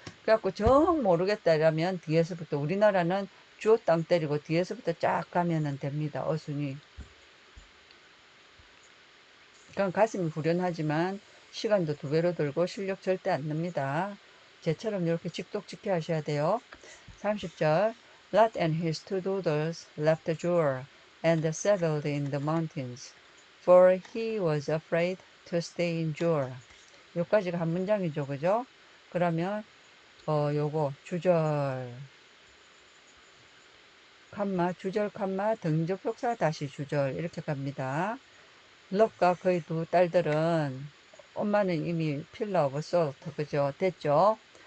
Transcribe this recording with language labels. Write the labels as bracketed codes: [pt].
[ko] 그래갖고 정 모르겠다 이러면 뒤에서부터, 우리나라는 주어 땅 때리고 뒤에서부터 쫙 가면은 됩니다. 어순이. 그럼 가슴이 후련하지만 시간도 2배로 들고 실력 절대 안 납니다. 쟤처럼 이렇게 직독직해 하셔야 돼요. 30절. [en] Lot and his 2 daughters left Jor and settled in the mountains, for he was afraid to stay in Jor. [ko] 여기까지가 한 문장이죠, 그죠? 그러면 요거 주절 주절 등접속사 다시 주절 이렇게 갑니다. 롯과 그의 2 딸들은, 엄마는 이미 필러 오브 솔트, 그죠? 됐죠?